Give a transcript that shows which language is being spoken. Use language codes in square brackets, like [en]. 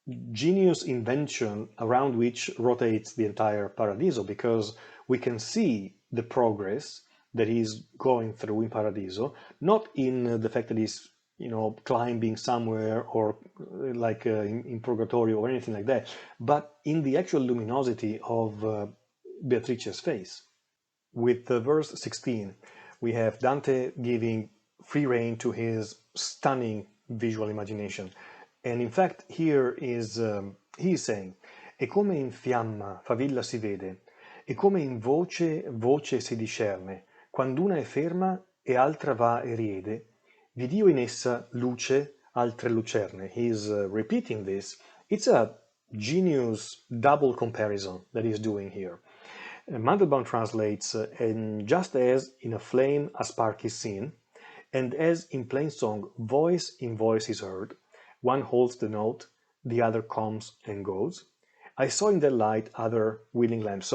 [en] genius invention around which rotates the entire Paradiso, because we can see the progress that he's going through in Paradiso, not in the fact that he's climbing somewhere or like in purgatory or anything like that, but in the actual luminosity of Beatrice's face. With verse 16, we have Dante giving free rein to his stunning visual imagination. And in fact, here is he is saying: [it] E come in fiamma favilla si vede, e come in voce voce si discerne, quand'una è ferma e altra va e riede, vidio in essa luce altre lucerne. [en] He is repeating this. It's a genius double comparison that he's doing here. Mandelbaum translates, and just as in a flame a spark is seen, and as in plain song voice in voice is heard, one holds the note, the other comes and goes, I saw in that light other willing lamps.